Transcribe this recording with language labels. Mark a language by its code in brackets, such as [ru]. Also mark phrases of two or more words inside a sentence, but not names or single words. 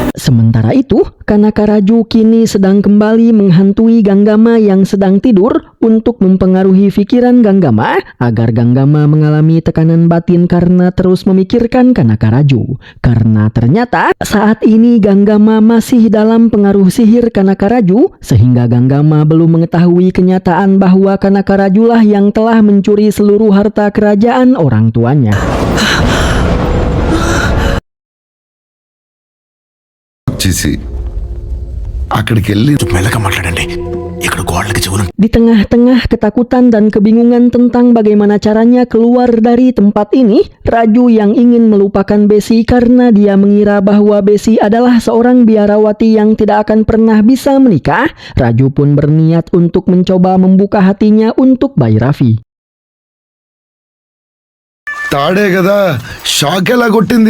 [id] Sementara itu, Kanaka Raju kini sedang kembali menghantui Ganggama yang sedang tidur untuk mempengaruhi pikiran Ganggama agar Ganggama mengalami tekanan batin karena terus memikirkan Kanaka Raju. Karena ternyata saat ini Ganggama masih dalam pengaruh sihir Kanaka Raju sehingga Ganggama belum mengetahui kenyataan bahwa Kanaka Rajulah yang telah mencuri seluruh harta kerajaan orang tuanya. [te] చేసి అక్కడికి వెళ్ళి మెల్లగా మాట్లాడండి, ఇక్కడ గోడలకి చెవులు. [id] Di tengah-tengah ketakutan dan kebingungan tentang bagaimana caranya keluar dari tempat ini, Raju yang ingin melupakan Besi karena dia mengira bahwa Besi adalah seorang biarawati yang tidak akan pernah bisa menikah, Raju pun berniat untuk mencoba membuka hatinya untuk Bayi Raffi. [te] తాడే కదా షాక్ ఎలా కొట్టింది.